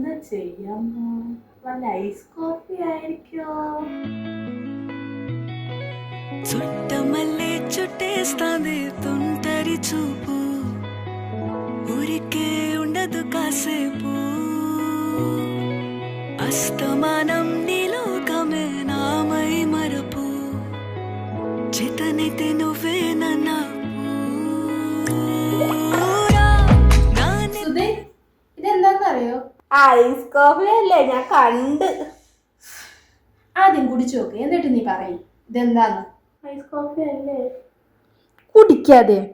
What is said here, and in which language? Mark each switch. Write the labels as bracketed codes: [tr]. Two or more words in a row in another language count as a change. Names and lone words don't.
[ml] ചെയ്യാമോ? വല്ല ഐസ് കോഫി ആയിരിക്കോ? [te] చుట్టమల్లే చుట్టేస్తాంది తుంటరి చూపు ఊరికే ఉండదు కాసేపు అస్తమానం నీలోకమే నామై మరపు చేతనైతే నువ్వే నన్నా [ml] സുധേ, ഇതെന്താന്നറിയോ? ഐസ് കോഫി അല്ലേ, ഞാൻ കണ്ട്. ആദ്യം കുടിച്ചു നോക്ക്, എന്നിട്ട് നീ പറയും ഇതെന്താന്ന്. ഐസ് കോഫി അല്ലേ? കുടിക്കാതെ.